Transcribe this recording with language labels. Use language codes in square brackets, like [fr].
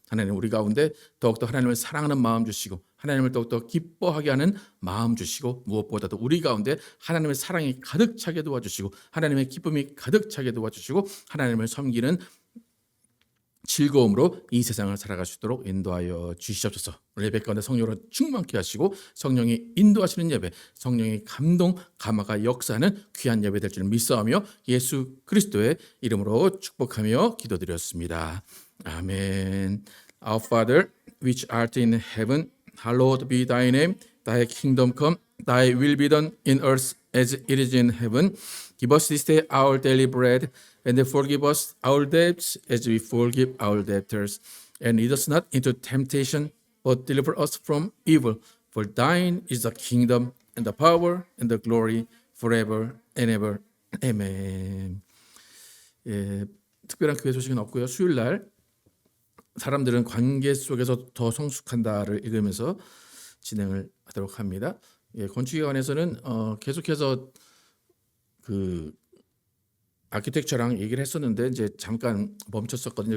[ko] 하나님 우리 가운데 더욱더 하나님을 사랑하는 마음 주시고 하나님을 더욱더 기뻐하게 하는 마음 주시고 무엇보다도 우리 가운데 하나님의 사랑이 가득 차게 도와주시고 하나님의 기쁨이 가득 차게 도와주시고 하나님을 섬기는 즐거움으로 이 세상을 살아갈 수 있도록 인도하여 주시옵소서. 예배 가운데 성령으로 충만케 하시고 성령이 인도하시는 예배, 성령의 감동, 감화가 역사하는 귀한 예배 될 줄 믿사오며 예수 그리스도의 이름으로 축복하며 기도드렸습니다. 아멘. [en] Our Father, which art in heaven, hallowed be thy name. Thy kingdom come, thy will be done in earth as it is in heaven. Give us this day our daily bread, and forgive us our debts as we forgive our debtors. And lead us not into temptation, but deliver us from evil. For thine is the kingdom, and the power, and the glory, forever and ever. Amen. [ko] 예, 특별한 교회 소식은 없고요. 수요일 날 사람들은 관계 속에서 더 성숙한다를 읽으면서 진행을 하도록 합니다. 예, 건축기관에서는 계속해서 그 아키텍처랑 얘기를 했었는데 이제 잠깐 멈췄었거든요.